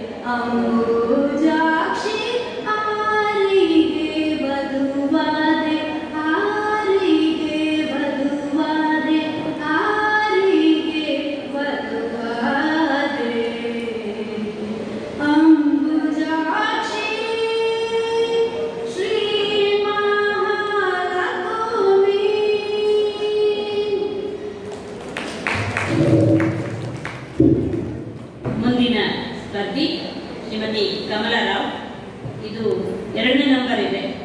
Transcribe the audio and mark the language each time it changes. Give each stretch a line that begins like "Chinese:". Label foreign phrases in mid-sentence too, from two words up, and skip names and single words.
Kannada: ಅಂಬುಜಾಕ್ಷಿ ಆರಿಗೆ ವಧುವಾದೆ ಆರಿಗೆ ವಧುವಾದೆ ಆರಿಗೆ ವಧುವಾದೆ ಅಂಬುಜಾಕ್ಷಿ ಶ್ರೀ ಮಹಾಲಕ್ಷ್ಮಿ. ಮುಂದಿನ ಸ್ಪರ್ಧಿ ಶ್ರೀಮತಿ ಕಮಲಾರಾವ್. ಇದು 2ನೇ ನಂಬರ್ ಇದೆ.